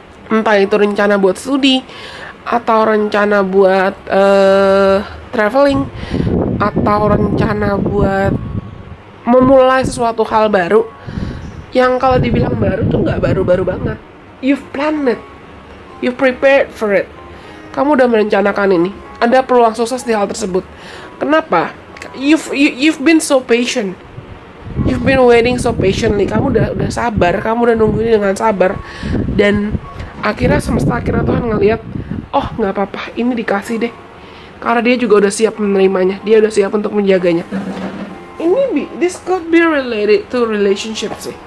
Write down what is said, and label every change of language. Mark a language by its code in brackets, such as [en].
[id] entah itu rencana buat studi atau rencana buat traveling atau rencana buat memulai sesuatu hal baru yang kalau dibilang baru tuh nggak baru-baru banget. [en] You've planned it, you've prepared for it. [id] Kamu udah merencanakan ini. Ada peluang sukses di hal tersebut. Kenapa? [en] You've been so patient. You've been waiting so patiently. [id] Kamu udah sabar. Kamu udah nunggu ini dengan sabar. Dan akhirnya semesta akhirnya Tuhan ngelihat, oh nggak apa-apa, ini dikasih deh. Karena dia juga udah siap menerimanya. Dia udah siap untuk menjaganya. [en] This could be related to relationships sih.